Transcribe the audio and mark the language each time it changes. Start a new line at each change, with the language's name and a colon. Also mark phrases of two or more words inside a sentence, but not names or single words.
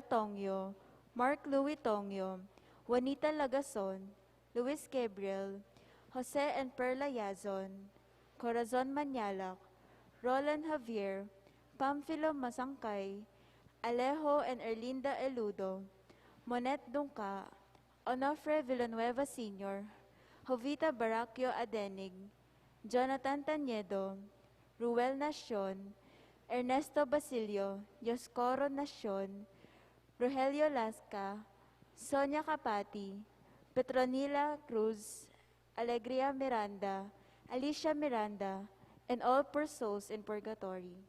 English: Tongyo, Mark Louis Tongyo, Juanita Lagason, Luis Gabriel, Jose and Perla Yazon, Corazon Manyalak, Roland Javier, Pamphilo Masangkay, Alejo and Erlinda Eludo, Monet Dungka, Onofre Villanueva Sr., Jovita Baracchio Adenig, Jonathan Taniedo, Ruel Nacion, Ernesto Basilio, Yoscoro Nacion, Rogelio Lasca, Sonia Capati, Petronila Cruz, Alegria Miranda, Alicia Miranda, and all poor souls in purgatory.